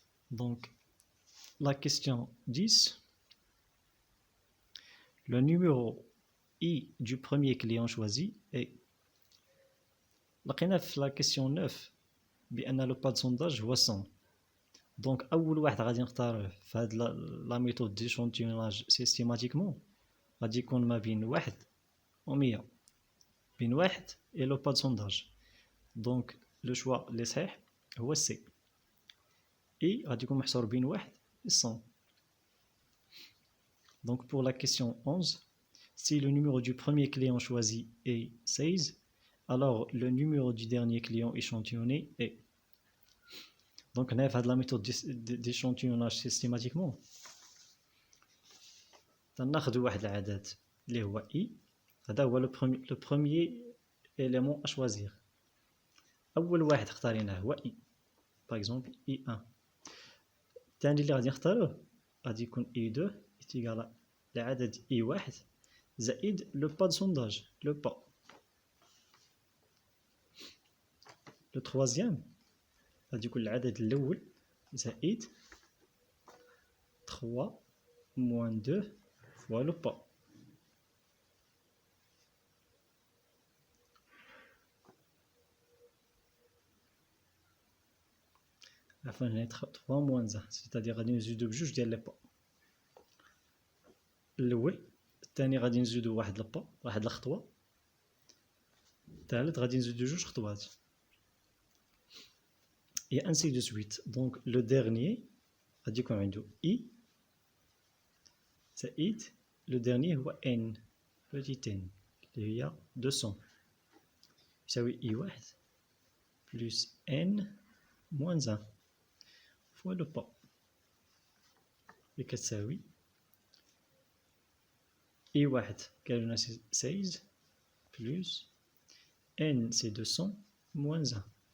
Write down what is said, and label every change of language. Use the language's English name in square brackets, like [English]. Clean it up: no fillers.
[French] Donc la question 10. Le numéro I du premier client choisi est. [Arabic] لقينا في [French] la question 9 بأن le pas de sondage هو 100. [Arabic] Donc أول واحد غادي نختاره في هاد [French] la méthode d'échantillonnage systématiquement [Arabic] غادي يكون ما بين 1 و 100. [French] بين 1 et le pas de sondage. Donc le choix [Arabic] اللي صحيح هو C. Et غادي يكون محصور بين 1 et 100. [French] Donc pour la question 11, si le numéro du premier client choisi est 16, alors le numéro du dernier client échantillonné est. Donc on a la méthode d'échantillonnage systématiquement. [Arabic] تناخذ واحد العدد اللي هو I. [French] هذا هو le premier élément à choisir. [Arabic] أول واحد اختاريناه هو I. [French] Par exemple I1. [Arabic] الثاني اللي غادي نختاروه غادي يكون I2 [French] est égal à [Arabic] العدد I1 زائد [French] le pas de sondage, le pas. Le troisième [Arabic] غادي يكون العدد الأول زائد [French] 3 moins 2 fois le pas. [Arabic] عفوا هنا 3 moins 1 [French] c'est-à-dire [Arabic] غادي نزيدو بجوج ديال لي با. الأول الثاني غادي نزيدو واحد لبا واحد الخطوة. الثالث غادي نزيدو جوج خطوات. [French] Et ainsi de suite. Donc le dernier [Arabic] غادي يكون عنده [French] I زائد le dernier هو N petit n [Arabic] اللي هي 200 يساوي [French] I1 plus N moins 1 fois le pas [Arabic] اللي كتساوي I1 قالوا لنا [French] 16 plus N c'est 200 moins 1.